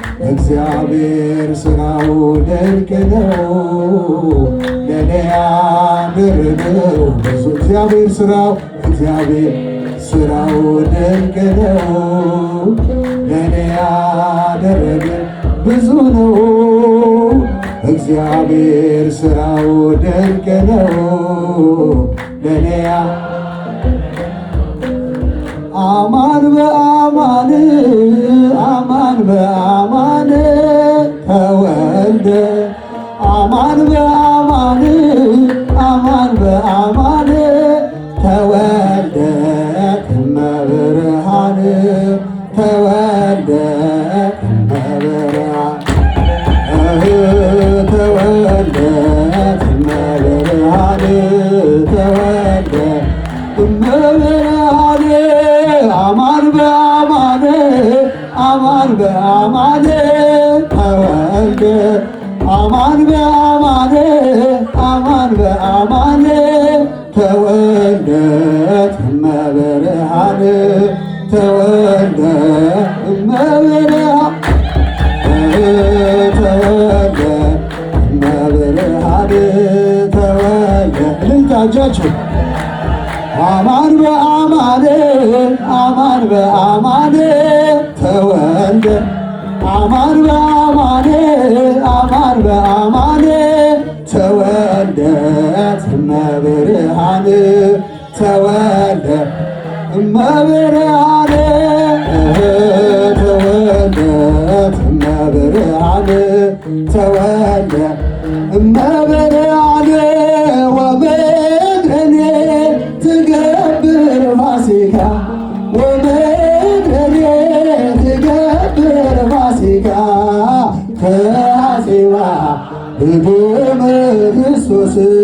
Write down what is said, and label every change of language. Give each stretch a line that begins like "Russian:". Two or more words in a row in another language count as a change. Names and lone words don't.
Amharic: እግዚአብሔር ስራው ድንቅ ነው። ለኔ ያደረገው ብዙ። እግዚአብሔር ስራው፣ እግዚአብሔር ስራው ድንቅ ነው። ለኔ ያደረገ ብዙ ነው። እግዚአብሔር ስራው ድንቅ ነው። ለኔ ያ-፣
Geez: አማን በአማን፣ አማን በአማን ተወልደ። አማን በአማን፣ አማን በአማን ተወልደ እመብርሃን፣ ተወልደ እመብርሃን፣ ተወልደ እመብርሃን፣ ተወልደ እመብርሃን። አማን በአማን፣ አማን በአማን ተወልደ። አማን በአማን፣ አማን በአማን ተወልደ እመብርሃን፣ ተወልደ እመብርሃን፣ ተወልደ እመብርሃን፣ ተወልደ።
Amharic: እልልታ እጃችሁ።
Geez: አማን በአማን፣ አማን በአማን ተወልደ። አማን በአማን፣ አማን በአማን ተወልደ እመብርሃን፣ ተወልደ እመብርሃን፣ ተወልደ እመብርሃን፣ ተወልደ እመብርሃን። ወመድኃኔ ትገብር ፋሲካ፣ ወመድኃኔ ትገብር ፋሲካ ተሐሴባ በደመ ክርስቶስ